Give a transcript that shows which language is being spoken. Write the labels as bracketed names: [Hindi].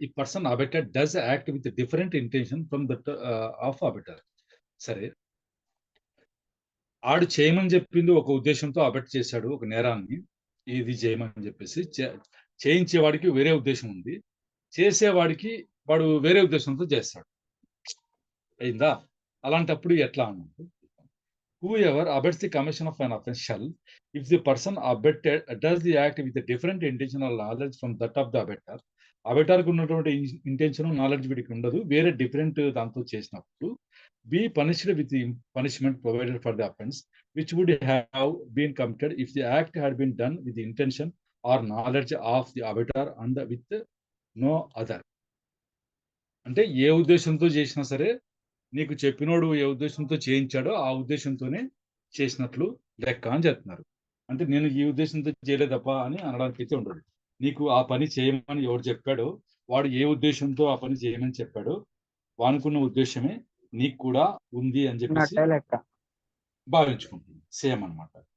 [English] ఈ person abetted does act with different intention from that of abettor. [Telugu] సరే, ఆడు చేయమని చెప్పింది ఒక ఉద్దేశంతో అబెట్ చేశాడు ఒక నేరాన్ని, ఇది చేయమని చెప్పేసి. చేయించేవాడికి వేరే ఉద్దేశం ఉంది, చేసేవాడికి వాడు వేరే ఉద్దేశంతో చేస్తాడు. అయిందా? అలాంటప్పుడు ఎట్లా అన్నట్టు, [English] whoever abets the commission of an offense shall, if the person abetted does the act with a different intention or knowledge from that of the abetter, [Telugu] అబెటర్కి ఉన్నటువంటి ఇంటెన్షన్ నాలెడ్జ్ వీడికి ఉండదు, వేరే డిఫరెంట్ దాంతో చేసినప్పుడు, [English] be punished with the punishment provided for the offense which would have been committed if the act had been done with the intention or knowledge of the abettor and with no other. [Telugu] అంటే ఏ ఉద్దేశంతో చేసినా సరే, నీకు చెప్పినోడు ఏ ఉద్దేశంతో చేయించాడో ఆ ఉద్దేశంతోనే చేసినట్లు లెక్క అని చెప్తున్నారు. అంటే నేను ఈ ఉద్దేశంతో చేయలేదప్ప అని అనడానికి అయితే ఉండదు. నీకు ఆ పని చేయమని ఎవరు చెప్పాడో, వాడు ఏ ఉద్దేశంతో ఆ పని చేయమని చెప్పాడో, వానుకున్న ఉద్దేశమే నీకు కూడా ఉంది అని చెప్పేసి భావించుకుంటుంది. సేమ్ అన్నమాట.